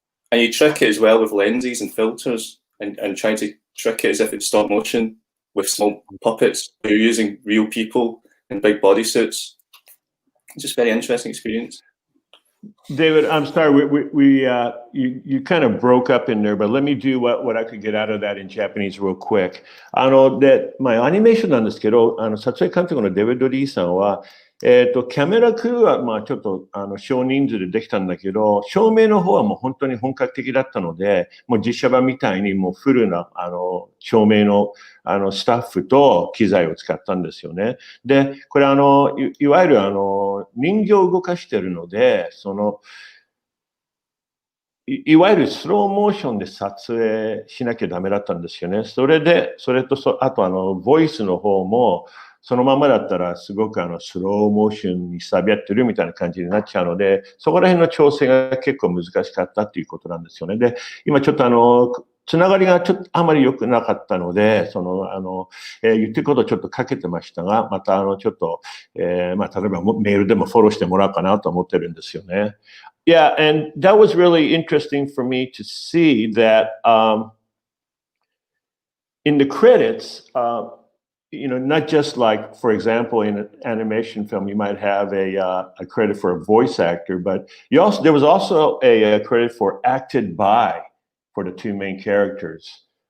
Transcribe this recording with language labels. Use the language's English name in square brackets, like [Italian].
[English] And you trick it as well with lenses and filters, and trying to trick it as if it's stop motion with small puppets. You're using real people in big bodysuits. It's just a very interesting experience. David, I'm sorry, you kind of broke up in there, but let me do what I could get out of that in Japanese real quick. [Japanese] アニメーションなんですけど、撮影監督のデビッド・リーさんは、キャメラクルーは、ちょっと、少人数でできたんだけど、照明の方はもう本当に本格的だったので、もう実写版みたいにもうフルな、照明の、スタッフと機材を使ったんですよね。で、これいわゆる人形を動かしてるので、いわゆるスローモーションで撮影しなきゃダメだったんですよね。それとあとボイスの方も、そのままだったらすごくスローモーションにさび合ってるみたいな感じになっちゃうので、そこら辺の調整が結構難しかったっていうことなんですよね。で、今ちょっとつながりがちょっとあまり良くなかったので、言ってることをちょっとかけてましたが、またちょっと、例えばメールでもフォローしてもらおうかなと思ってるんですよね。 [English] Yeah, and that was really interesting for me to see that in the credits, not just like, for example, in an animation film, you might have a credit for a voice actor, but there was also a credit for acted by for the 2 main characters.